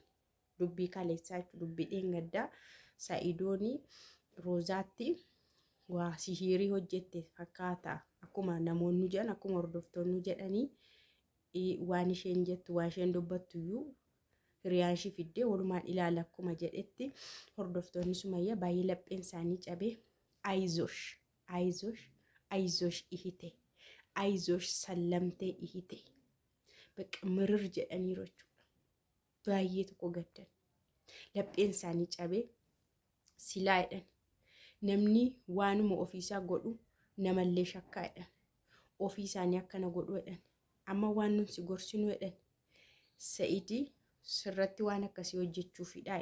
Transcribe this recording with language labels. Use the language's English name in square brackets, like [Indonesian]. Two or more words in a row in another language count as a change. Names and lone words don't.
[Oromo] Dubbii kaleessaa dubbii dheengaddaa Sa'idooni Roozaatti waa sihirii hojjette fakkaata akkuma namoonni jedhan akkuma hordoftoonni jedhanii waan isheen jettu waan isheen dubbattu iyyuu hiriyaashi fiddee walumaan ilaala akkuma jedhetti hordoftoonni Sumayyaa baay'ee lapheen isaanii cabee አይዞሽ ihite አይዞሽ sallamtee ihite [Amharic] በቃ ምርር [Oromo] jedhaniiru jechuudha baay'ee tokko gaddan lapheen isaanii cabee silaa jedhan namni waanuma ofiisaa godhu namallee shakkaa jedhan ofii isaanii akkana godhu jedhan amma waan nuti gorsinu jedhan Sa'idii sirratti waan akkasii hojjechuufidha